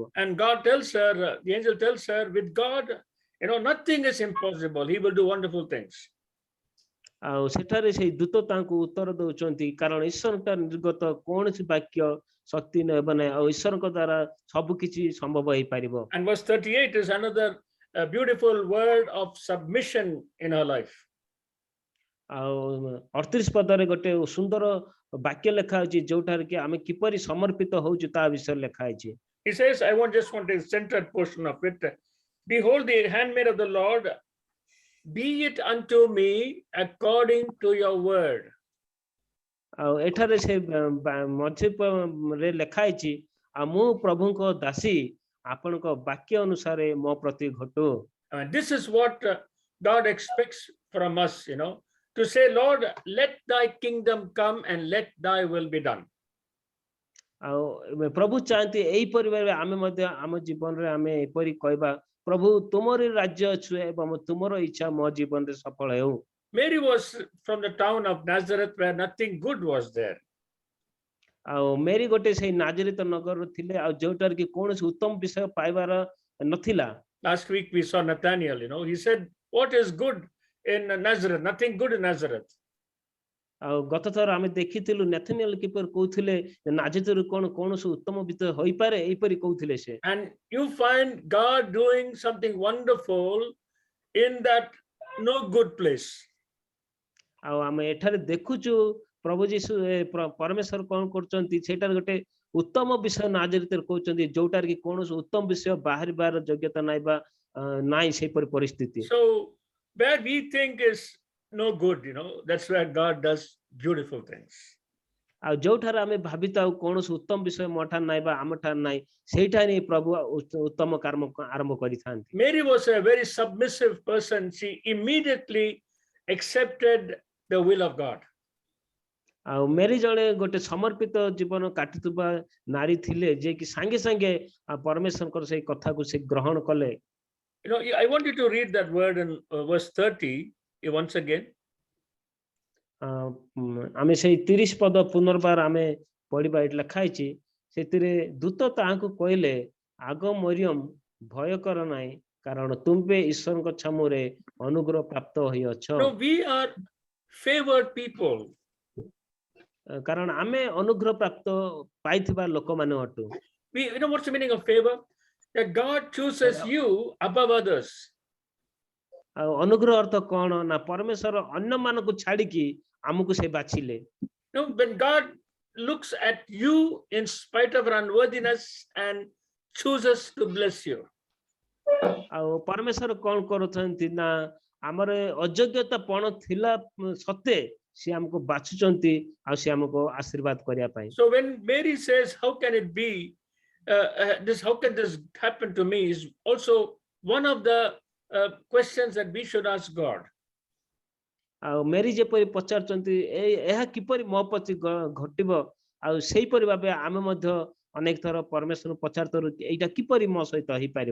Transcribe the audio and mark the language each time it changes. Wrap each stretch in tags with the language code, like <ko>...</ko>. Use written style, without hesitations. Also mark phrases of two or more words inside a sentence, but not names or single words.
<en>And God tells her, the angel tells her, with God, nothing is impossible. He will do wonderful things.</en> <or>ଆଉ ସେଠାରେ ସେଇ ଦୂତ ତାଙ୍କୁ ଉତ୍ତର ଦଉଛନ୍ତି କାରଣ ଈଶ୍ୱରଙ୍କ ନିର୍ଗତ କୌଣସି ବାକ୍ୟ ଶକ୍ତି ନେବ ନାହିଁ ଆଉ ଈଶ୍ୱରଙ୍କ ଦ୍ୱାରା ସବୁ କିଛି ସମ୍ଭବ ହେଇପାରିବ।</or> <en>And verse 38 is another beautiful word of submission in her life.</en> <or>ଆଉ 38 ପଦରେ ଗୋଟେ ସୁନ୍ଦର ବାକ୍ୟ ଲେଖା ଅଛି ଯୋଉଠାରେ କି ଆମେ କିପରି ସମର୍ପିତ ହଉଛୁ ତା ବିଷୟରେ ଲେଖା ଅଛି।</or> <en>He says, I just want a centered portion of it. Behold, the handmaid of the Lord, be it unto me according to your word.</en> <or>ଆଉ ଏଠାରେ ସେ ମଝିରେ ଲେଖା ହେଇଛି ଆଉ ମୁଁ ପ୍ରଭୁଙ୍କ ଦାସୀ ଆପଣଙ୍କ ବାକ୍ୟ ଅନୁସାରେ ମୋ ପ୍ରତି ଘଟୁ।</or> <en>And this is what God expects from us, to say, Lord, let thy kingdom come and let thy will be done.</en> <or>ଆଉ ପ୍ରଭୁ ଚାହାନ୍ତି ଏଇପରି ଭାବେ ଆମେ ମଧ୍ୟ ଆମ ଜୀବନରେ ଆମେ ଏପରି କହିବା ପ୍ରଭୁ ତୁମର ରାଜ୍ୟ ଅଛି ଏବଂ ତୁମର ଇଚ୍ଛା ମୋ ଜୀବନରେ ସଫଳ ହେଉ।</or> <en>Mary was from the town of Nazareth where nothing good was there.</en> <or>ଆଉ ମେରୀ ଗୋଟେ ସେଇ ନାଜରିତ ନଗର ଥିଲେ ଆଉ ଯୋଉଟାରେ କି କୌଣସି ଉତ୍ତମ ବିଷୟ ପାଇବାର ନଥିଲା।</or> <en>Last week we saw Nathaniel, he said, what is good in Nazareth? Nothing good in Nazareth.</en> <or>ଆଉ ଗତ ଥର ଆମେ ଦେଖିଥିଲୁ ନେଥନିଏଲ କିପରି କହୁଥିଲେ ନାଜରିତରୁ କୌଣସି ଉତ୍ତମ ବିଷୟ ହୋଇପାରେ ଏଇପରି କହୁଥିଲେ ସେ।</or> <en>And you find God doing something wonderful in that no good place.</en> <or>ଆଉ ଆମେ ଏଠାରେ ଦେଖୁଛୁ ପ୍ରଭୁ ଯୀଶୁ ପରମେଶ୍ୱର କଣ କରୁଛନ୍ତି ସେଇଟାର ଗୋଟେ ଉତ୍ତମ ବିଷୟ ନାଜରିତରେ କହୁଛନ୍ତି ଯୋଉଟାରେ କି କୌଣସି ଉତ୍ତମ ବିଷୟ ବାହାରିବାର ଯୋଗ୍ୟତା ନାହିଁ ବା ନାହିଁ ସେଇପରି ପରିସ୍ଥିତି।</or> <en>So where we think is no good, that's where God does beautiful things.</en> <or>ଆଉ ଯୋଉଠାରେ ଆମେ ଭାବିଥାଉ କୌଣସି ଉତ୍ତମ ବିଷୟ ମୋଠାରେ ନାହିଁ ବା ଆମଠାରେ ନାହିଁ ସେଇଠାରେ ପ୍ରଭୁ ଉତ୍ତମ କର୍ମ ଆରମ୍ଭ କରିଥାନ୍ତି।</or> <en>Mary was a very submissive person. She immediately accepted the will of God.</en> <or>ଆଉ ମେରୀ ଜଣେ ଗୋଟେ ସମର୍ପିତ ଜୀବନ କାଟୁଥିବା ନାରୀ ଥିଲେ ଯେ କି ସାଙ୍ଗେ ସାଙ୍ଗେ ପରମେଶ୍ୱରଙ୍କର ସେଇ କଥାକୁ ସେ ଗ୍ରହଣ କଲେ।</or> <en>I want you to read that word in verse 30 once again.</en> <or>ଆମେ ସେଇ 30 ପଦ ପୁନର୍ବାର ଆମେ ପଢିବା ଏଠି ଲେଖା ହେଇଛି ସେଥିରେ ଦୂତ ତାହାଙ୍କୁ କହିଲେ ଆଗ ମରିୟମ ଭୟ କର ନାହିଁ କାରଣ ତୁମେ ଈଶ୍ୱରଙ୍କ ଛାମୁରେ ଅନୁଗ୍ରହ ପ୍ରାପ୍ତ ହୋଇଅଛ।</or> <en>We are favored people.</en> <or>କାରଣ ଆମେ ଅନୁଗ୍ରହ ପ୍ରାପ୍ତ ପାଇଥିବା ଲୋକମାନେ ଅଟୁ।</or> <en>What's the meaning of favor? That God chooses you above others.</en> <or>ଆଉ ଅନୁଗ୍ରହ ଅର୍ଥ କଣ ନା ପରମେଶ୍ୱର ଅନ୍ୟ ମାନଙ୍କୁ ଛାଡିକି ଆମକୁ ସେ ବାଛିଲେ।</or> <en>When God looks at you in spite of our unworthiness and chooses to bless you.</en> <or>ଆଉ ପରମେଶ୍ୱର କଣ କରୁଛନ୍ତି ନା ଆମର ଅଯୋଗ୍ୟତା ପଣ ଥିଲା ସତ୍ତ୍ୱେ ସେ ଆମକୁ ବାଛୁଛନ୍ତି ଆଉ ସେ ଆମକୁ ଆଶୀର୍ବାଦ କରିବା ପାଇଁ।</or> <en>So when Mary says, how can it be how can this happen to me, is also one of the questions that we should ask God.</en> <or>ଆଉ ମେରୀ ଯେପରି ପଚାରୁଛନ୍ତି ଏହା କିପରି ମୋ ପ୍ରତି ଘଟିବ ଆଉ ସେଇପରି ଭାବେ ଆମେ ମଧ୍ୟ ଅନେକ ଥର ପରମେଶ୍ୱରଙ୍କୁ ପଚାରୁଥିଲୁ ଏଇଟା କିପରି ମୋ ସହିତ ହେଇପାରିବ।</or>